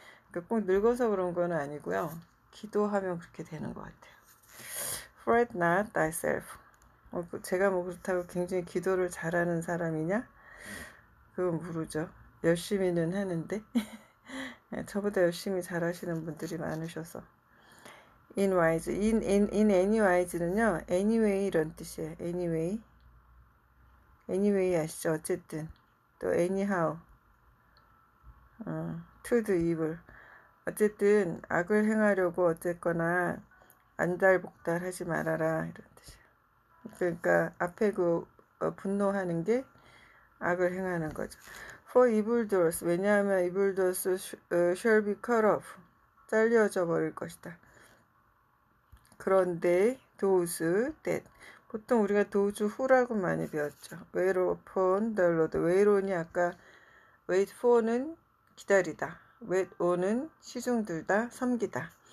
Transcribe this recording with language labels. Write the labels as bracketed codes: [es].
[ko] 그러니까 꼭 늙어서 그런 건 아니고요. 기도하면 그렇게 되는 것 같아요. [en] Fret not thyself. [ko] 제가 뭐 그렇다고 굉장히 기도를 잘하는 사람이냐? 그건 모르죠. 열심히는 하는데 저보다 열심히 잘하시는 분들이 많으셔서. [en] In wise, in any wise는요, anyway [ko] 이런 뜻이에요. [en] anyway [ko] 아시죠? 어쨌든 또 [en] anyhow, to do evil. [ko] 어쨌든 악을 행하려고 어쨌거나 안달복달 하지 말아라 이런 뜻이에요. 그러니까 앞에 분노하는 게 악을 행하는 거죠. [en] For evildoers, [ko] 왜냐하면 [en] evildoers shall be cut off, [ko] 잘려져 버릴 것이다. 그런데 those that, 보통 우리가 those who라고 많이 배웠죠. [en] wait upon the Lord, [ko] wait on이 아까 wait for는 기다리다, wait on은 시중들다, 섬기다.